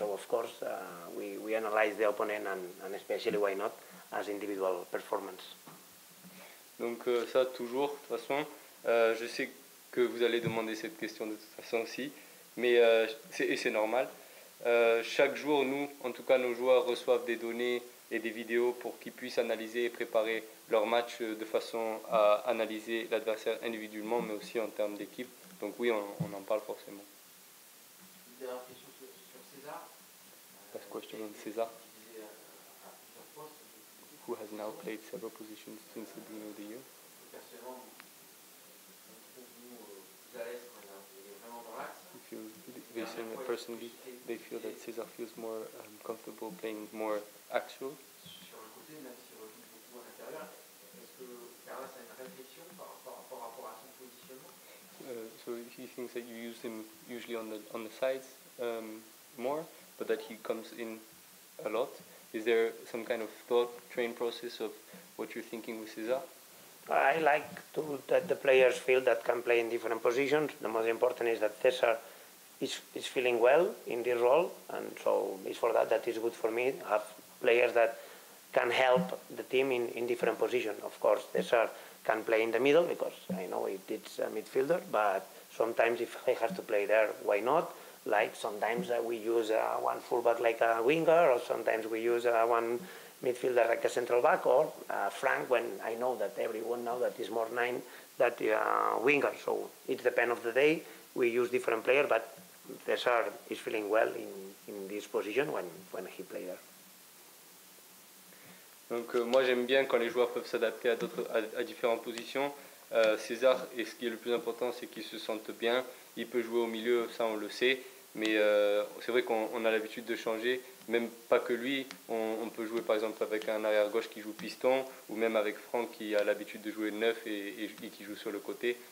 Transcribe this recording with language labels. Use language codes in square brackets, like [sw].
[en] So of course we analyze the opponent, and especially, why not, as individual performance. [fr] Donc ça toujours, de toute façon, je sais que vous allez demander cette question de toute façon aussi, mais c'est normal. Chaque jour, nous, en tout cas nos joueurs, reçoivent des données et des vidéos pour qu'ils puissent analyser et préparer leur match de façon à analyser l'adversaire individuellement, mais aussi en termes d'équipe. Donc oui, on en parle forcément. Une dernière question sur Cesar. [en] Last question on Cesar, [fr] Utilisé à plusieurs postes. [en] who has now played several positions since the beginning of the year. [fr] Personnellement, on trouve nous plus à l'aise quand il est vraiment dans l'axe. [en] They say that personally, they feel that Cesar feels more comfortable playing more axial. [fr] Sur le côté, même s'il recule beaucoup à l'intérieur, est-ce que Carles a une réflexion par rapport à son positionnement? [en] So he thinks that you use him usually on the sides more, but that he comes in a lot. Is there some kind of thought train process of what you're thinking with Cesar? I like that the players feel that can play in different positions. The most important is that Cesar is feeling well in this role, and so it's for that it's good for me to have players that can help the team in different positions. Of course, Cesar can play in the middle because I know it's a midfielder, but sometimes if he has to play there, why not? Like sometimes we use one fullback like a winger, or sometimes we use one midfielder like a central back, or Frank, when I know that everyone knows that is more 9 that winger. So it depends of the day. We use different players, but Cesar is feeling well in this position when he plays there. [fr] Donc moi j'aime bien quand les joueurs peuvent s'adapter à différentes positions. Cesar, et ce qui est le plus important, c'est qu'il se sente bien. Il peut jouer au milieu, ça on le sait, mais c'est vrai qu'on a l'habitude de changer, même pas que lui. On peut jouer par exemple avec un arrière-gauche qui joue piston, ou même avec Franck qui a l'habitude de jouer neuf et qui joue sur le côté.